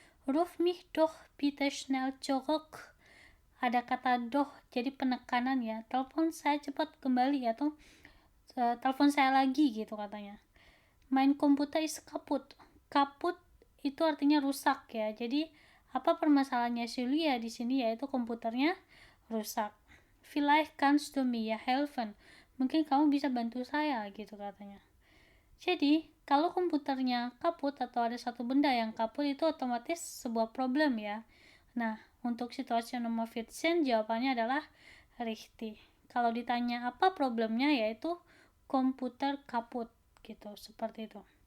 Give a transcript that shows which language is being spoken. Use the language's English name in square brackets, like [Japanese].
[German] Ruf mich doch bitte schnell zurück. [Indonesian] Ada kata doch, jadi penekanan ya. Telepon saya cepat kembali atau telepon saya lagi gitu katanya. [German] Mein Computer ist kaputt. [Indonesian] Kaput itu artinya rusak ya. Jadi apa permasalahannya Julia di sini yaitu komputernya rusak. [German] Vielleicht kannst du mir helfen. [Indonesian] Mungkin kamu bisa bantu saya gitu katanya. Jadi, kalau komputernya kaput atau ada satu benda yang kaput itu otomatis sebuah problem ya. Nah, untuk situasi nomor 14 jawabannya adalah richtig. Kalau ditanya apa problemnya yaitu komputer kaput gitu, seperti itu.